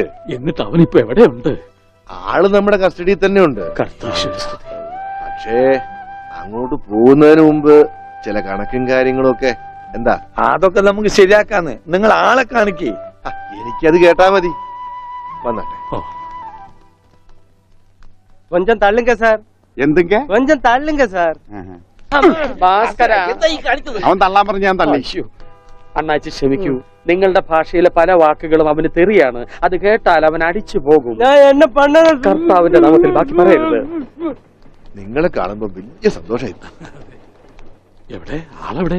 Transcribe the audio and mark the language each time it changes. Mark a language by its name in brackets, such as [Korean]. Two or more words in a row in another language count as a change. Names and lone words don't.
[Malayalam] എന്നിട്ട് അവനിപ്പോ എവിടെയുണ്ട്? ആള് നമ്മുടെ കസ്റ്റഡിയിൽ തന്നെ ഉണ്ട്. കർത്താശ്വസ്തുതി. പക്ഷേ അങ്ങോട്ട് പോകുന്നതിന് മുമ്പ് ചില കണക്കും കാര്യങ്ങളും ഒക്കെ. എന്താ? അതൊക്കെ നമുക്ക് ശരിയാക്കാന്ന്. നിങ്ങൾ ആളെ കാണിക്കേ. എനിക്കത് കേട്ടാ മതി. വന്നാട്ടെ. ഓ, [Tamil] கொஞ்சம் தள்ளுங்க சார். [Malayalam] എന്തൊക്കെ? [Tamil] கொஞ்சம் தள்ளுங்க சார். [Malayalam] ഭാസ്കര, എന്താ ഈ കാണിച്ചത്? അവൻ തള്ളാൻ പറഞ്ഞ് ഞാൻ തള്ളി. അണ്ണാച്ചി ക്ഷമിക്കൂ, നിങ്ങളുടെ ഭാഷയിലെ പല വാക്കുകളും അവന് തെറിയാണ്. അത് കേട്ടാൽ അവൻ അടിച്ചു പോകും. [Tamil] நான் என்னெ பண்ணது [Malayalam] കർത്താവിന്റെ നാമത്തിൽ ബാക്കി പറയരുത്. നിങ്ങളെ കാണുമ്പോ വലിയ സന്തോഷമായി. എവിടെ ആളെവിടെ?